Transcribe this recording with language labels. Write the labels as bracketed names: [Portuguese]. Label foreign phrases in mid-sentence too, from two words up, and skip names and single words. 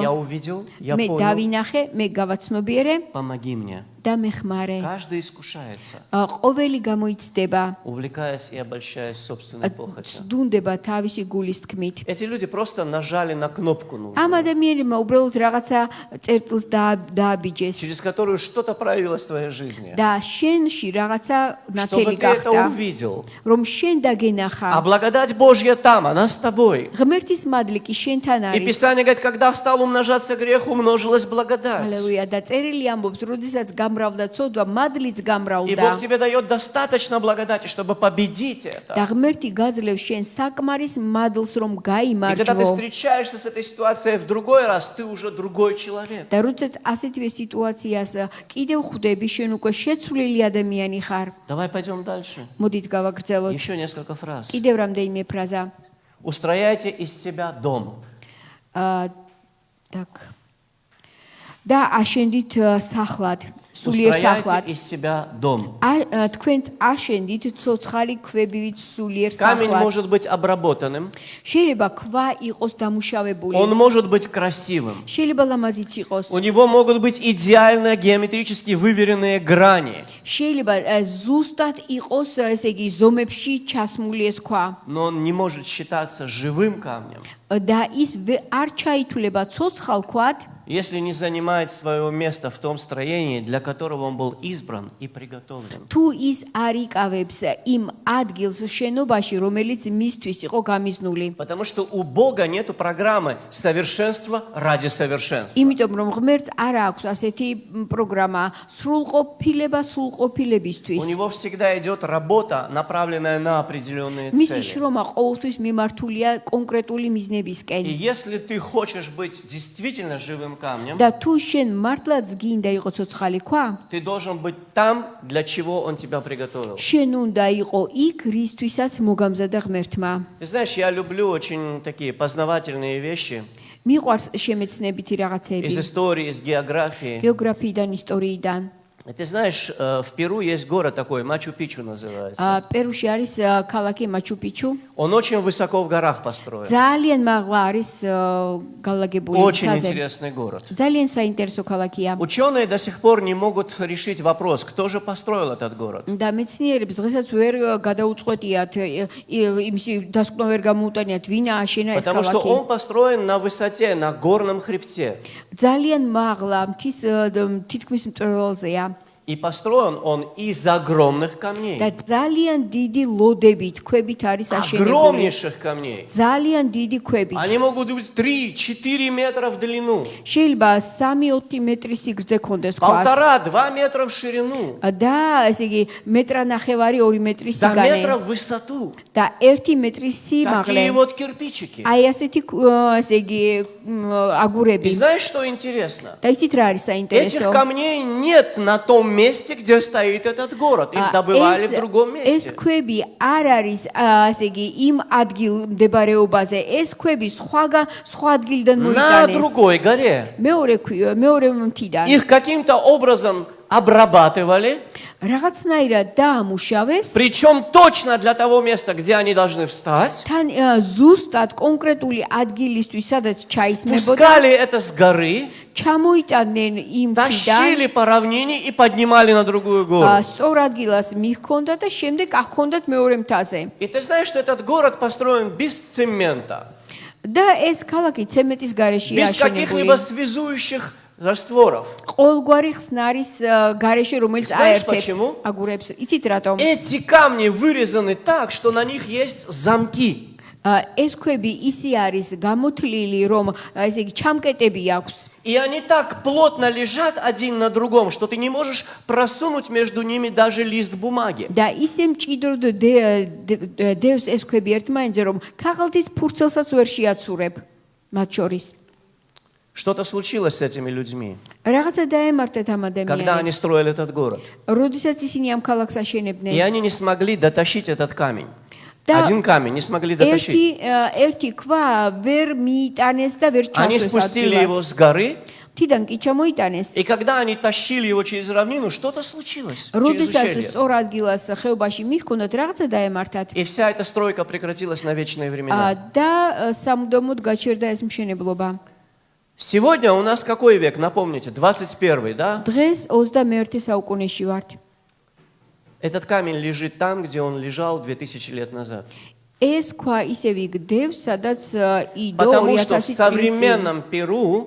[Russian] Я увидел, я [Georgian] მე [Russian] понял. [Georgian] დავინახე, მე გავაცნობიერე [Russian] Помоги мне. [Georgian] და მეხმარე. [Russian] Каждый искушается, [Georgian] ყოველი გამოიცდება, [Russian] увлекаясь и обольщаясь собственной похотью. [Georgian] ძუნდება თავისი გულის თქმით. [Russian] Эти люди просто нажали на кнопку [Georgian] ამ [Russian] нужную, [Georgian] ადამიანებმა უბრალოდ რაღაცა წერტილს დააბიჯეს [Russian] через которую что-то проявилось в твоей жизни. [Georgian] და შენში რაღაცა [Russian] Чтобы [Georgian] ნათელი [Russian] ты это [Georgian] გახდა, [Russian] увидел. [Georgian] რომ შენ დაგენახა. [Russian] А благодать Божья там, она с тобой. [Georgian] ღმერთის მადლი კი შენთან [Russian] И [Georgian] არის. [Russian] Писание говорит, когда стал умножаться грех, умножилась благодать. [Georgian] ჰალელუია და წერილი ამბობს, როდესაც გამრავდა ცოდვა, მადლიც [Russian] И [Georgian] გამრავდა. [Russian] Бог тебе дает достаточно благодати, чтобы победить [Georgian] და [Russian] это. [Georgian] ღმერთი გაძლევს შენ საკმარის მადლს, რომ [Russian] И когда ты [Georgian] გაიმარჯვო. [Russian] встречаешься с этой ситуацией в другой раз, ты уже другой человек. [Georgian] და როდესაც ასეთივე სიტუაციას კიდევ ხვდები, შენ უკვე შეცვლილი ადამიანი ხარ. [Russian] Давай пойдем дальше. [Georgian] მოდით გავაგრძელოთ. [Russian] Еще несколько фраз. [Georgian] კიდევ რამდენიმე ფრაზა. [Russian] Устрояйте из себя дом. Так. [Georgian] და აშენდით სახლად, სულიერ სახლად. [Russian] Устрояйте из себя дом. [Georgian] თქვენც აშენდით ცოცხალი ქვებივით სულიერ [Russian] Камень [Georgian] სახლად. [Russian] может быть обработанным, [Georgian] შეიძლება ქვა იყოს დამუშავებული. [Russian] он может быть красивым. [Georgian] შეიძლება ლამაზიც იყოს. [Russian] У него могут быть идеально геометрически выверенные грани, [Georgian] შეიძლება ზუსტად იყოს, ესე იგი, ზომებში ჩასმული ეს ქვა. [Russian] но он не может считаться живым камнем, [Georgian] და ის არ ჩაითვლება ცოცხალ ქვად, [Russian] если не занимает своего места в том строении, для которого он был избран и приготовлен. [Georgian] თუ ის არ იკავებს იმ ადგილს შენობაში, რომელიც მისთვის იყო გამიზნული. [Russian] Потому что у Бога нету программы совершенства ради совершенства. [Georgian] იმიტომ რომ ღმერთს არ აქვს ასეთი პროგრამა სრულყოფილება სრულყოფილებისთვის. [Russian] У него всегда идет работа, направленная на определенные [Georgian] მისი [Russian] цели. [Georgian] შრომა ყოველთვის მიმართულია კონკრეტული მიზნებისკენ. [Russian] И если ты хочешь быть действительно живым камнем, [Georgian] და თუ შენ მართლაც გინდა იყო ცოცხალი ქვა, [Russian] ты должен быть там, для чего он тебя приготовил. [Georgian] შენ უნდა იყო იქ, რისთვისაც მოგამზადა ღმერთმა. [Russian] Ты знаешь, я люблю очень такие познавательные вещи [Georgian] მიყვარს შემეცნებითი [Russian] из [Georgian] რაღაცები, [Russian] истории, из географии. [Georgian] გეოგრაფიიდან, ისტორიიდან. [Russian] И ты знаешь, в Перу есть город такой, Мачу-Пичу называется. [Georgian] პერუში არის ქალაქი მაჩუ-პიჩუ. [Russian] Он очень высоко в горах построен. [Georgian] ძალიან მაღლა არის განლაგებული [Russian] Очень [Georgian] მთაზე. [Russian] интересный город. [Georgian] ძალიან საინტერესო ქალაქია. [Russian] Ученые до сих пор не могут решить вопрос, кто же построил этот город. [Georgian] და მეცნიერებს დღესაც ვერ გადაუწყვეტიათ იმისი დასკვნა ვერ გამოუტანიათ ვინ ააშენა ეს [Russian] Потому что [Georgian] ქალაქი. [Russian] он построен на высоте, на горном хребте. [Georgian] ძალიან მაღლა მთის თითქმის მწვერვალზეა. [Russian] И построен он из огромных камней. [Georgian] და ძალიან დიდი ლოდებით, ქვებით არის აშენებული. [Russian] Огромнейших камней. [Georgian] ძალიან დიდი ქვებით. [Russian] Они могут быть 3-4 метра в длину. [Georgian] შეიძლება 3-4 მეტრის სიგრძე ქონდეს ქვას. [Russian] 1,5-2 метра в ширину. [Georgian] და ესე იგი მეტრანახევარი 2 მეტრის [Russian] До [Georgian] სიგანე. [Russian] метра в высоту. [Georgian] და 1 მეტრის სიმაღლე. [Russian] Такие вот кирпичики. [Georgian] აი ასეთი ესე იგი აგურები. [Russian] И знаешь, что интересно? [Georgian] და იცით რა არის [Russian] Этих [Georgian] საინტერესო? [Russian] камней нет на том месте, где стоит этот город. Их добывали в другом [Georgian] ეს [Russian] месте. [Georgian] ქვები არ არის ესე იგი იმ ადგილ მდებარეობაზე. ეს ქვები სხვა ადგილიდან [Russian] На [Georgian] მოიტანეს. [Russian] другой горе. [Georgian] მეორე მთიდან. [Russian] Их каким-то образом обрабатывали, [Georgian] რაღაცნაირად დაამუშავეს. [Russian] причем точно для того места, где они должны встать. [Georgian] თან ზუსტად კონკრეტული ადგილისთვის, სადაც ჩაისმებოდა, [Russian] Спускали это с горы, [Georgian] ჩამოიტანდნენ იმ [Russian] тащили [Georgian] მთიდან. [Russian] по равнине и поднимали на другую гору. [Georgian] სწორ ადგილას მიჰქონდა და შემდეგ ახონდათ მეორე მთაზე. [Russian] И ты знаешь, что этот город построен без цемента, [Georgian] და ეს ქალაქი ცემენტის გარეშე [Russian] без [Georgian] აშენებული. [Russian] каких-либо связующих растворов. [Georgian] ყოველგვარი ხსნარის გარეშე, რომელიც [Russian] Знаешь, [Georgian] აერთებს [Russian] почему? [Georgian] აგურებს. იცით რატომ? [Russian] Эти камни вырезаны так, что на них есть замки. [Georgian] ეს ქვები ისე არის გამოთლილი, რომ ესე იგი ჩამკეტები აქვს. [Russian] И они так плотно лежат один на другом, что ты не можешь просунуть между ними даже лист бумаги. [Georgian] და ისე მჭიდროდ დევს ეს ქვები ერთმანეთზე, რომ ქაღალდის ფურცელსაც ვერ შეაცურებ მათ შორის. [Russian] Что-то случилось с этими людьми, [Georgian] რაღაცა დაემართათ ამ [Russian] когда они [Georgian] ადამიანებს. [Russian] строили этот город. [Georgian] როდესაც ისინი ამ ქალაქს [Russian] И [Georgian] აშენებდნენ. [Russian] они не смогли дотащить этот камень. Да. Один камень не смогли дотащить. [Georgian] ერთი ქვა ვერ მიიტანეს და ვერ [Russian] Они [Georgian] ჩასვეს [Russian] спустили его [Georgian] ადგილას. [Russian] с горы, [Georgian] თიდან კი ჩამოიტანეს. [Russian] и когда они тащили его через равнину, что-то случилось. Через [Georgian] როდესაც [Russian] ущелье. [Georgian] სწორ ადგილას ხეობაში მიჰქონდათ, რაღაცა დაემართათ. [Russian] И вся эта стройка прекратилась на вечные времена. [Georgian] და სამუდამოდ გაჩერდა ეს მშენებლობა. [Russian] Сегодня у нас какой век, напомните, 21-й, да? [Georgian] დღეს 21 საუკუნეში ვართ. [Russian] Этот камень лежит там, где он лежал 2000 лет назад. [Georgian] ეს ქვა ისევ იგდევს, სადაც იდო [Russian] Потому что в [Georgian] 2000 წლის წინ. [Russian] современном Перу